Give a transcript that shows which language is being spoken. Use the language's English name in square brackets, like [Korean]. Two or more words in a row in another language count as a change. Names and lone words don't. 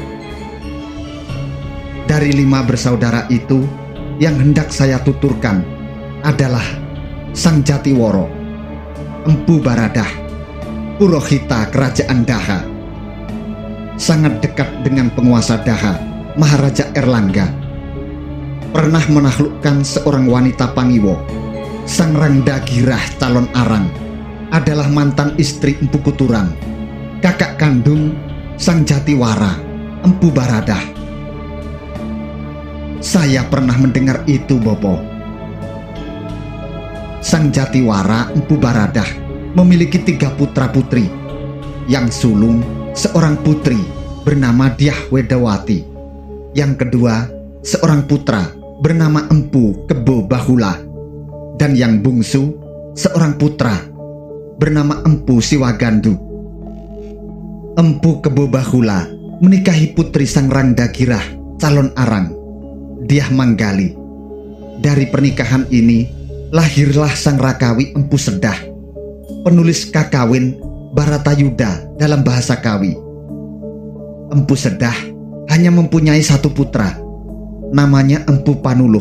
[Indonesian] Dari 5 bersaudara itu, yang hendak saya tuturkan adalah Sang Jatiworo, Empu Baradah, Purohita Kerajaan Daha. Sangat dekat dengan penguasa Daha, Maharaja Erlangga. Pernah menaklukkan seorang wanita Pangiwo. Sang Rangdagirah calon Arang adalah mantan istri Empu Kuturan, kakak kandung Sang Jatiwara, Empu Baradah. Saya pernah mendengar itu, Bopo. Sang Jatiwara, Empu Baradah memiliki 3 putra-putri. Yang sulung seorang putri bernama Dyah Wedawati. Yang kedua seorang putra bernama Empu Kebo Bahula. Dan yang bungsu seorang putra bernama Empu Siwagandu. Empu Kebo Bahula menikahi putri Sang Rangdagirah calon Arang, Dyah Manggali. Dari pernikahan ini lahirlah Sang Rakawi Empu Sedah, penulis kakawin Baratayuda dalam bahasa Kawi. Empu Sedah hanya mempunyai 1 putra, namanya Empu Panuluh.